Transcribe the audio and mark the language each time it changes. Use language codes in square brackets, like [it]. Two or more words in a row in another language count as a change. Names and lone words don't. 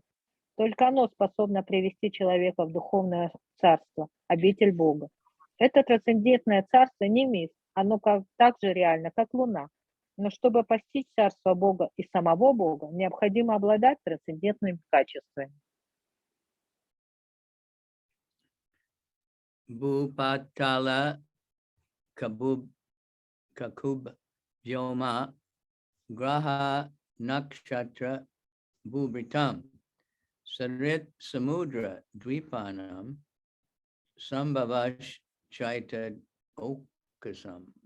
[ru] Только оно способно привести человека в духовное царство, обитель Бога. Это трансцендентное царство не миф, оно так же реально, как Луна. Но чтобы постичь царство Бога и самого Бога, необходимо обладать трансцендентными качествами. [sa] भूपाताल ककुब् व्योम ग्रह नक्षत्र भूभृताम् सरित् समुद्र द्वीपानां सम्भवश् चैतद् ओकसाम्.